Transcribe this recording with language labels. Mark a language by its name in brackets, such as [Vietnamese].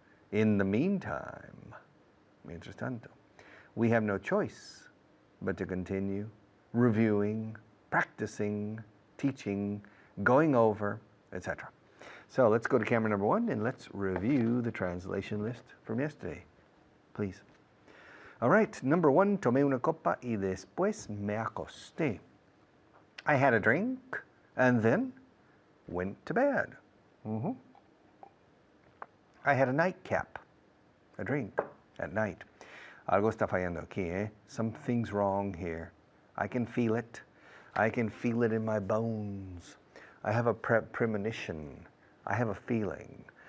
[English] In the meantime, [Spanish] mientras tanto, [English] we have no choice but to continue reviewing, practicing, teaching, going over, etc. So let's go to camera number 1 and let's review the translation list from yesterday, please. All right, number 1, [Spanish] tomé una copa y después me acosté. [English] I had a drink and then went to bed. I had a nightcap, a drink at night. [Spanish] Algo está fallando aquí, eh? [English] Something's wrong here. I can feel it. I can feel it in my bones. I have a premonition. I have a feeling.